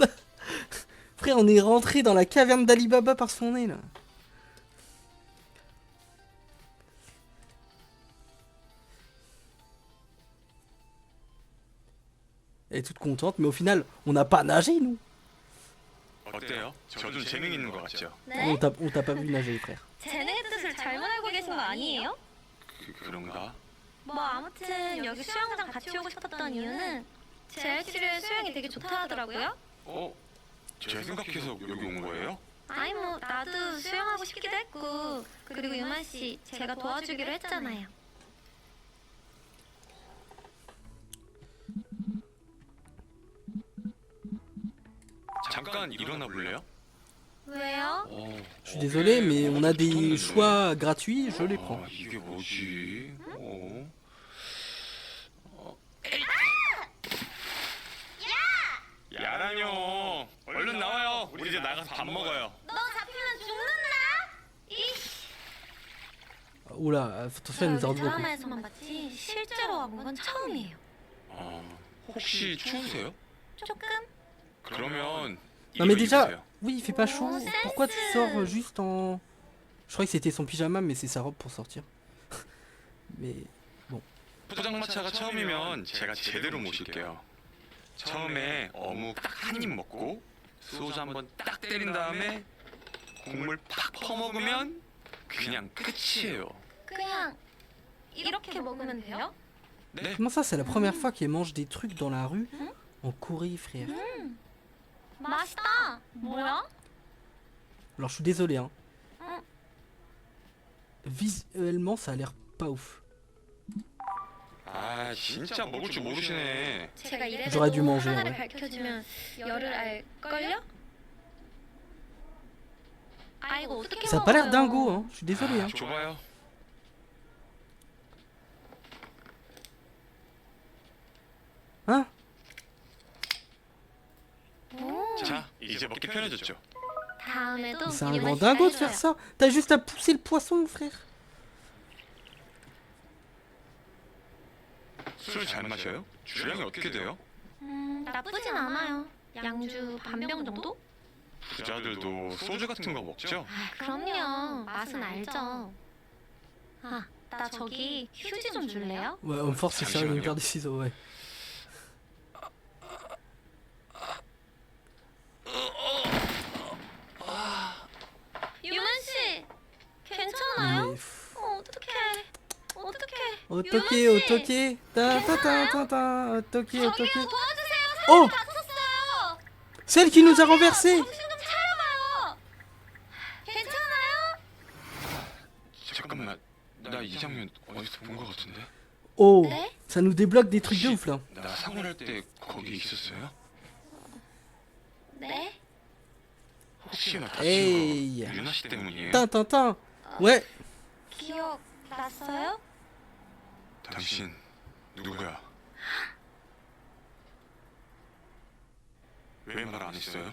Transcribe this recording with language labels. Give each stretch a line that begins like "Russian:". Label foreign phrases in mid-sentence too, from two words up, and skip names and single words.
French: Frère, on est rentré dans la caverne d'Alibaba par son nez là. Elle est toute contente, mais au final, on n'a pas nagé nous.
Korean: 어때요? 저 좀 재능 있는 것 같죠? 네?
French: On t'a pas vu nager, frère.
Korean: 재능의 뜻을 잘못 알고 계신 거 아니에요? 그런가? 뭐 아무튼 여기 수영장 같이 오고 싶었던 이유는 재활치료에 수영이 되게 좋다 하더라고요. 제 생각해서 여기 온 거예요? 아니 뭐 나도 수영하고 싶기도 했고 그리고 유만 씨 제가 도와주기로 했잖아요. 잠깐 일어나 볼래요? 왜요?
French: Je suis désolé, mais on a des choix gratuits, je les prends.
Korean: 이게 뭐지? 야라뇨! 얼른 나와요. 우리 이제 나가서 밥 먹어요. 너 잡히면 죽는다.
French: Oula, attention, elle nous a rendu beaucoup.
Korean: 드라마에서만 봤지 실제로 와본 건 처음이에요. 혹시 추우세요? 조금? 그러면
French: Non mais déjà, oui, il fait pas chaud. Pourquoi tu sors juste en... Je croyais que c'était son pyjama, mais c'est sa robe pour sortir. Mais bon.
Korean: 포장마차가 처음이면 제가 제대로 모실게요. 처음에 어묵 딱 한 입 먹고 소주 한번 딱 때린 다음에 국물 팍 퍼먹으면 그냥 끝이에요. 그냥 이렇게 먹으면 돼요? 네.
French: Comment ça, c'est la première fois qu'elle mange des trucs dans la rue en Corée, frère.
Korean: 맛있다. 뭐야?
French: Alors je suis désolé, hein. Visuellement, ça a l'air pas ouf.
Korean: 아 진짜 먹을 줄 모르시네. 제가 이래도
French: J'aurais dû manger,
Korean: 하나를
French: ouais.
Korean: 밝혀주면 열을 알걸요? 아이고 어떻게
French: Ça a pas l'air dingo, hein. Je suis désolé, hein.
Korean: 줘봐요.
French: Hein?
Korean: 자 이제 먹기 편해졌죠. 다음에도
French: C'est un
Korean: 유만
French: grand
Korean: 씨가
French: dingo de faire
Korean: 해줘요.
French: ça. T'as juste à pousser le poisson, frère.
Korean: 술 잘 마셔요? 주량이 어떻게 돼요? 나쁘진 않아요. 양주 반병 정도? 부자들도 소주 같은 거 먹죠? 그럼요. 맛은 알죠. 아, 나 저기 휴지 좀 줄래요?
French: Ouais, homme fort, c'est sérieux, une paire de ciseaux, ouais.
Korean: 유만 씨, 괜찮아요?
French: Mais...
Korean: 어떡해. Otoke, otoke. Ta ta ta ta ta. Otoke, otoke. 도와주세요. Oh! 다쳤어요.
French: Celle qui nous a renversé!
Korean: 정신 좀 차려봐요. 괜찮아요? 잠깐만 나 이 장면 어디서 본 거 같은데? Oh! 네?
French: Ça nous débloque des trucs de ouf là.
Korean: 나 상훈할 때 거기 있었어요? 네? 혹시나 다친 에이. 거 유나 씨 때문이에요?
French: Tintin. Ouais.
Korean: 기억 났어요? 당신 누구야? 왜 말 안 했어요?